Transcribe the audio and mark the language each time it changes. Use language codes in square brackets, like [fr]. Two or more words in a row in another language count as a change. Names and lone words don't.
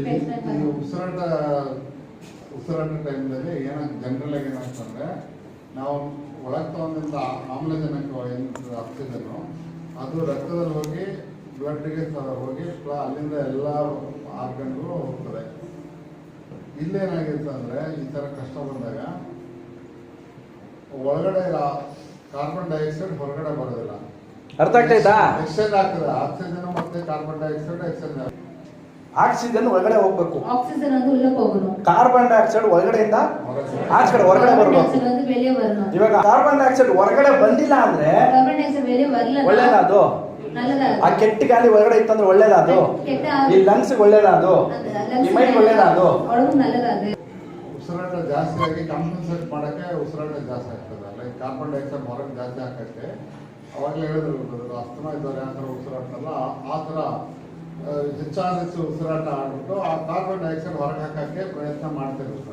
[kn] ಉಸಿರಾಟ ಟೈಮ್ನಲ್ಲಿ ಜನರಲ್ ಆಗಿ ಏನಾಗ್ತಂದ್ರೆ, ನಾವು ಒಳಗೆ ತಗೊಂಡಿದ್ದ ಆಮ್ಲಜನಕ ಆಕ್ಸಿಜನ್ನು ಅದು ರಕ್ತದಲ್ಲಿ ಹೋಗಿ ಬ್ಲಡ್ಗೆ ಹೋಗಿ ಅಲ್ಲಿಂದ ಎಲ್ಲ ಆರ್ಗನ್ಗೂ ಹೋಗ್ತದೆ. ಇಲ್ಲೇನಾಗಿರುತ್ತೆ ಅಂದ್ರೆ, ಈ ತರ ಕಷ್ಟ ಬಂದಾಗ ಒಳಗಡೆ [en] carbon dioxide [kn] ಹೊರಗಡೆ ಬರೋದಿಲ್ಲ. ಅರ್ಥ ಆಗ್ತೈತಾ? ಎಕ್ಸ್ಚೇಂಜ್ ಆಗ್ತದೆ, ಆಕ್ಸಿಜನ್ ಮತ್ತೆ [en] carbon dioxide exchange [kn] ಆಗ್ತದೆ. ಆಕ್ಸಿಜನ್ ಒಳಗಡೆ ಹೋಗ್ಬೇಕು, [ta] ஆக்சிஜன் வந்து உள்ள போகணும், [en] carbon dioxide [kn] ಒಳಗಡೆಯಿಂದ ಆಚೆ ಹೊರಗಡೆ [en] carbon di [kn] ಬರ್ಬೇಕು. [ta] ஆக்சைடு வந்து வெளியே வரணும். [kn] ಇವಾಗ [en] carbon dioxide [kn] ಹೊರಗಡೆ ಬಂದಿಲ್ಲ ಅಂದ್ರೆ [en] carbon dioxide [ta] வெளியே வரல [kn] ಒಳ್ಳೇದಾ ಅದು? [ta] நல்லதா [kn] ಆ ಕೆಟ್ಟ ಗಾಳಿ ಒಳಗಡೆ ಇತ್ತಂದ್ರೆ ಒಳ್ಳೇದಾ ಅದು? ಕೆಟ್ಟ ಈ ಲಂಗ್ಸ್ ಒಳ್ಳೇದಾ ಅದು? ಈ ಮೈಂಡ್ ಒಳ್ಳೇದಾ ಅದು? ಒಳಗೂ நல்லதா ಅದು? ಉಸಿರಾಟ ಜಾಸ್ತಿ ಆಗಿ ಕಾಂಪನ್ಸೇಟ್ ಮಾಡಕ್ಕೆ ಉಸಿರಾಟ ಜಾಸ್ತಿ ಆಗ್ತದೆ. [en] like carbon dioxide [kn] ಹೊರಗೆ ಜಾಸ್ತಿ ಹಾಕಕ್ಕೆ ಅವಾಗಲೇ ಹೇಳಿದ್ರು ಅಸ್ತಮಾ ಇದ್ದವ್ರು ಯಾವ ಥರ ಉಸಿರಾಟಲ್ಲ ಆ ಥರ ಹೆಚ್ಚಾದ ಉಸಿರಾಟ ಆಡ್ಬಿಟ್ಟು ಆ [en] carbon dioxide [kn] ಹೊರಗೆ ಹಾಕಕ್ಕೆ ಪ್ರಯತ್ನ ಮಾಡ್ತಿರ್ತಾರೆ.